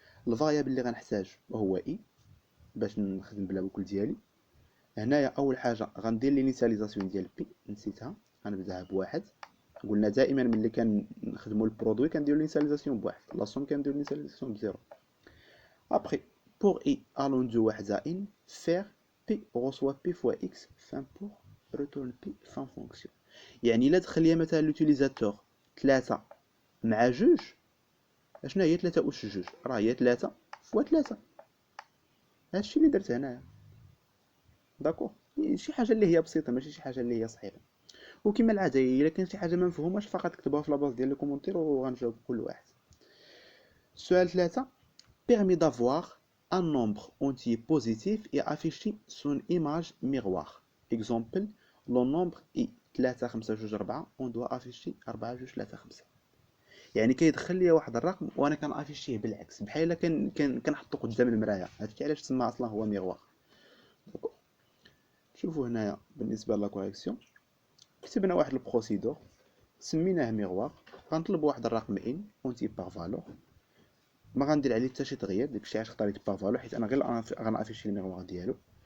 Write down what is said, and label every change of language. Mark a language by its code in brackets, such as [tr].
[ar] الفاريابل اللي غنحتاج هو اي باش نخدم بلا بوكل ديالي. هنايا اول حاجه غندير لينيسياليزاسيون ديال بي، نسيتها غنبداها بواحد. قلنا دائما ملي كنخدموا البرودوي كنديروا لينيسياليزاسيون بواحد، لا سوم كنديروا لينيسياليزاسيون بزيرو. [fr] ابخي pour i allant de 1 à n faire p reçoit p fois x fin pour retourne p fin fonction. [ar] يعني الا دخل ليا مثلا لوتيليزاتور 3 مع جوج، اشنا هي 3 اس جوج؟ راه هي 3 فوا 3. هادشي اللي درت هنايا. داكوغ؟ شي حاجه اللي هي بسيطه ماشي شي حاجه اللي هي صعيبه. وكما العاده الا كان شي حاجه ما مفهوماش فقط كتبوها في لاباز ديال لي كومونتير وغنجاوب كل واحد. السؤال 3 [fr] permet d'avoir un nombre entier positif et afficher son image miroir. Exemple, le nombre est 3 5 2 4 on doit afficher 4 2 3 5. [ar] يعني كيدخل لي واحد الرقم وانا كنافيشيه بالعكس بحال الا كنحطو قدام المرايه. هادشي علاش تسمى اصلا هو ميغوار. شوفوا هنايا بالنسبه لا كوريكسيون كتبنا واحد البروسيدور سميناه ميغوار. غنطلب واحد الرقم ان اونتي بار فالور، ما غندير عليه حتى شي تغيير، داكشي علاش اختاريت بار فالور حيت انا غير غنافيشي الميغوار ديالو.